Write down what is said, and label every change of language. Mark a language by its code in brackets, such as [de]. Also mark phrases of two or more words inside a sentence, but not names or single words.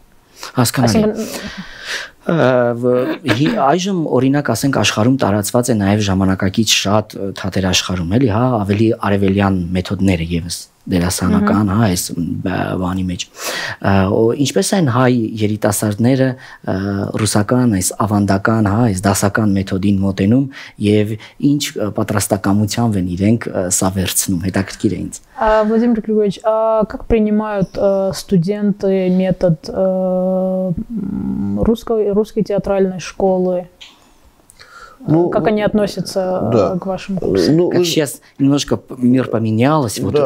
[hy] Հասկանալի։ Այժմ օրինակ ասենք աշխարհում տարածված է նաև ժամանակակից շատ թատերաշխարհում, էլի, հա, ավելի արևելյան մեթոդները եւս դերասանական, հա, այս բանի մեջ։ Ինչպես են հայ երիտասարդները ռուսական այս ավանդական, հա, այս դասական մեթոդին մոտենում եւ ինչ պատրաստակամությամբ են իրենք սա վերցնում, հետաքրքիր է инձ։ [ru] Владимир Григорьевич, а как принимают студенты метод русской театральной школы? Ну, как они относятся к вашему курсу? Ну, как сейчас немножко мир поменялся, вот